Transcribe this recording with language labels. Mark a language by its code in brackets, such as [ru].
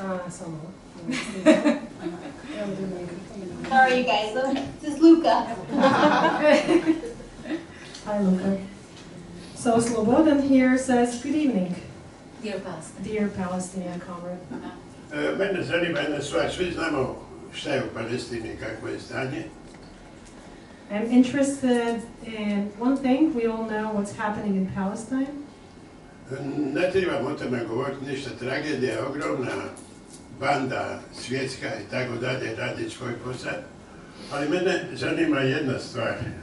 [sr] Samo. [en] How are you guys? This is Luca. Hi, Luca. So Slobodan here says, good evening, Dear Pastor. dear Palestinian comrade. [sr] Mene zanima jedna stvar, svi znamo šta je u Palestini, kakvo je stanje. [en] I'm interested in one thing. We all know what's happening in Palestine. [sr] Ne trebam o tome govoriti ništa, tragedija je ogromna, banda svjetska i tako dalje radi svoj posao. Ali mene zanima jedna stvar.